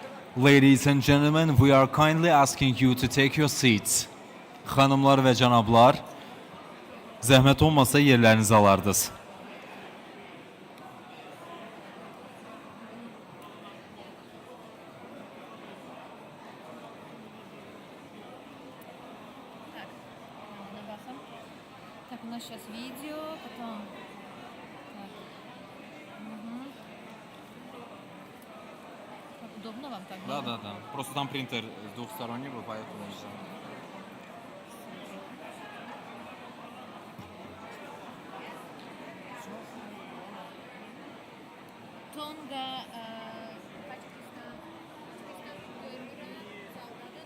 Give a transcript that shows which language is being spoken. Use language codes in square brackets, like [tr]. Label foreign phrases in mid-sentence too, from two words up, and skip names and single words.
[en] Ladies and gentlemen, we are kindly asking you to take your seats. [az] Xanımlar və cənablar, zəhmət olmasa yerlərinizi alardınız. [ru] Так, у нас сейчас видео, потом... Удобно вам так? Да. Просто там принтер двухсторонний, поэтому... [az] Tonga, Pakistan, Uyghur'u sağladı.